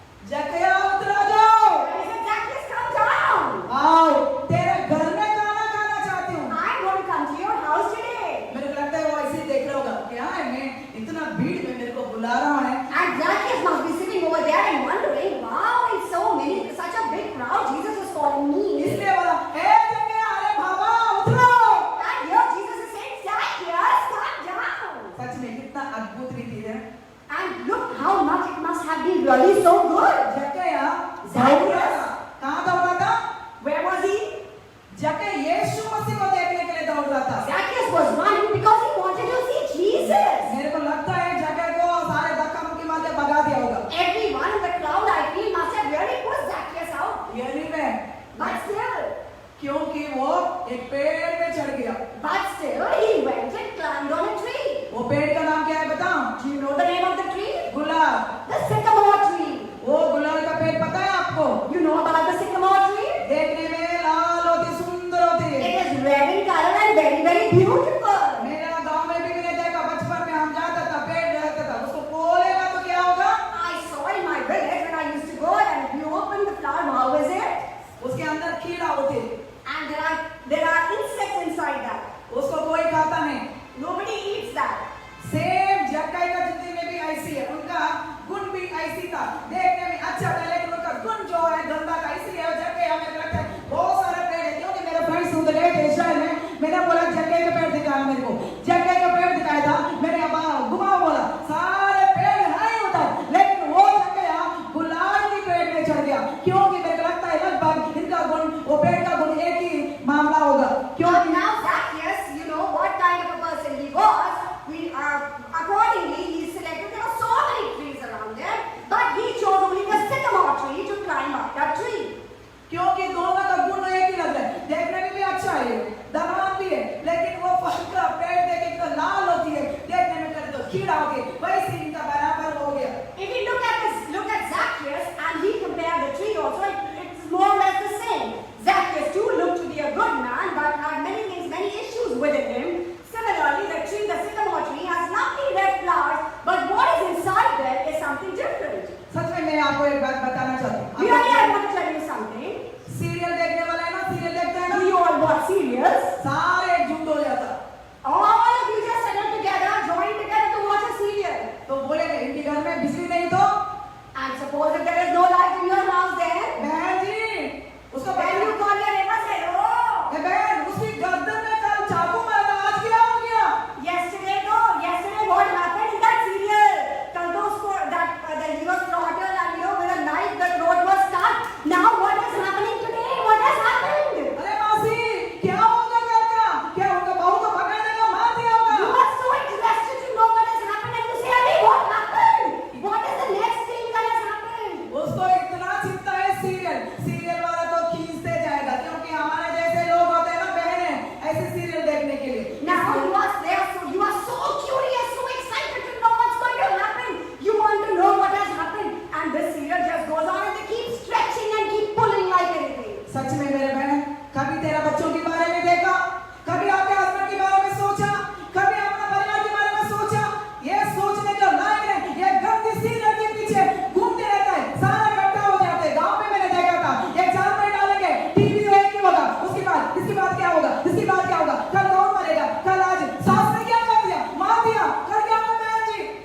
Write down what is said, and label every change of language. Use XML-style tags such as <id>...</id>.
<hi>जक्कैया उतर आ जाओ,</hi> <en>And he said, Zacchaeus, come down.</en> <hi>आओ तेरे घर में खाना खाना चाहती हूँ।</hi> <en>I'm going to come to your house today.</en> <hi>मेरे को लगता है वो ऐसे ही देख रहा होगा, क्या है मैं इतना भीड़ में मेरे को बुला रहा है।</hi> <en>And Zacchaeus must be sitting over there and wondering, wow, it's so many, such a big crowd, Jesus is calling me.</en> <hi>इसलिए बोला, ए जक्कैया, अरे बाबा उतरो।</hi> <en>And here Jesus is saying, Zacchaeus, come down.</en> <hi>सच में कितना अद्भुत रीति है।</hi> <en>And look how much it must have been really so good.</en> <hi>जक्कैया दौड़ रहा था, कहाँ दौड़ रहा था?</hi> <en>Where was he?</en> <hi>जक्कैया यीशु मसीह को देखने के लिए दौड़ रहा था।</hi> <en>Zacchaeus was running because he wanted to see Jesus.</en> <hi>मेरे को लगता है जक्कैया को सारे धक्का मुक्की मार के भगा दिया होगा।</hi> <en>Everyone in the crowd, I feel, must have really pushed Zacchaeus out.</en> <hi>ये नहीं मैं,</hi> <en>But still,</en> <hi>क्योंकि वो एक पेड़ पे चढ़ गया।</hi> <en>he went and climbed on a tree.</en> <hi>वो पेड़ का नाम क्या है बताऊं?</hi> <en>Do you know the name of the tree?</en> <hi>Gulab.</hi> <en>The sycamore tree.</en> <hi>वो गुलाब का पेड़ पता है आपको?</hi> <en>You know about the sycamore tree?</en> <hi>देखने में लाल होती, सुंदर होती है।</hi> <en>It is red in color and very, very beautiful.</en> <hi>मेरा गांव में भी मैंने देखा, बचपन में हम जाता था, पेड़ रहता था, उसको खोलेगा तो क्या होगा?</hi> <en>I saw in my village when I used to go and you open the flower, how is it?</en> <hi>उसके अंदर कीड़ा होते,</hi> <en>And there are insects inside that.</en> <hi>उसको कोई खाता नहीं।</hi> <en>Nobody eats that.</en> <hi>सेम जक्कई का जिंदगी में भी ऐसी है, उनका गुण भी ऐसी था, देखने में अच्छा था, लेकिन उनका गुण जो है गंदा था। इसलिए जक्कई हमें लगता है बहुत सारे पेड़ है, क्योंकि मेरे फ्रेंड्स उधर गए थे इस्राएल में, मैंने बोला जक्कई का पेड़ दिखाया मेरे को, जक्कई का पेड़ दिखाया था, मैंने अब घुमाओ बोला, सारे पेड़ हैं उधर, लेकिन वो जक्कई गुलाब के पेड़ में चढ़ गया, क्योंकि मेरे को लगता है लगभग इनका गुण, वो पेड़ का गुण एक ही मामला होगा।</hi> <en>But now Zacchaeus, you know what kind of a person he was. Accordingly, he selected, there were so many trees around there, but he chose only the sycamore tree to climb up that tree.</en> <hi>क्योंकि दोनों का गुण एक ही लग रहा है, देखने में भी अच्छा है, धनवान भी है, लेकिन वो फल का पेड़ देखे तो लाल होती है, देखने में करे तो कीड़ा हो गया, वैसे इनका बराबर हो गया।</hi> <en>If we look at Zacchaeus and he compared the tree also, it's more or less the same. Zacchaeus too looked to be a good man, but had many things, many issues within him. Similarly, the sycamore tree, has lovely red flowers, but what is inside there is something different.</en> <hi>सच में मैं आपको एक बात बताना चाहती हूँ।</hi> <en>Really, I want to tell you something.</en> <hi>Serial देखने वाला है ना, सीरियल देखता है</hi> <en>Do</en> <hi>ना,</hi> <en>you all watch serials?</en> <hi>सारे एकजुट हो जाता,</hi> <en>All of you just settle together, join together to watch a serial.</en> <hi>तो बोलेंगे इनके घर में बिजली नहीं तो</hi> <en>And suppose if there is no light in your house then,</en> <hi>बहन जी उसको</hi> <en>when you call your neighbor, say, oh,</en> <hi>बहन उसकी गर्दन में कल चाकू मारा, आज क्या हो गया?</hi> <en>yesterday what happened in that serial?</en> <hi>Kal to usko,</hi> <en>that he was slaughtered and with a knife the throat was cut. Now what is happening today? What has happened?</en> <hi>अरे मासी क्या होगा घर का? क्या उनका बहू को पकड़ देगा, मार दिया</hi> <en>You</en> <hi>होगा?</hi> <en>are so interested to know what has happened and you say, Arey, what happened? What is the next thing that has happened?</en> <hi>उसको इतना चिंता है सीरियल वाला तो खींचते जाएगा, क्योंकि हमारे जैसे लोग होते हैं ना बहनें, ऐसे सीरियल देखने के लिए।</hi> <en>Now you are so curious, so excited to know what's going to happen. You want to know what has happened, and this serial just goes on and they keep stretching and keep pulling like anything.</en> <hi>सच में मेरे बहन, कभी तेरा बच्चों के बारे में देखा, कभी आपके हस्बैंड के बारे में सोचा, कभी अपने परिवार के बारे में सोचा? ये सोचने का लायक है, ये गंदी सीरियल के पीछे घूमते रहता है, सारा इकट्ठा हो जाते हैं। गांव में मैंने देखा था, एक जाल में डालेंगे, टीवी तो एक ही होगा, इसके बाद क्या होगा, इसके बाद क्या होगा, कल कौन मरेगा, कल आज सास ने क्या कर दिया, मार दिया, कर क्या होगा बहन जी?</hi>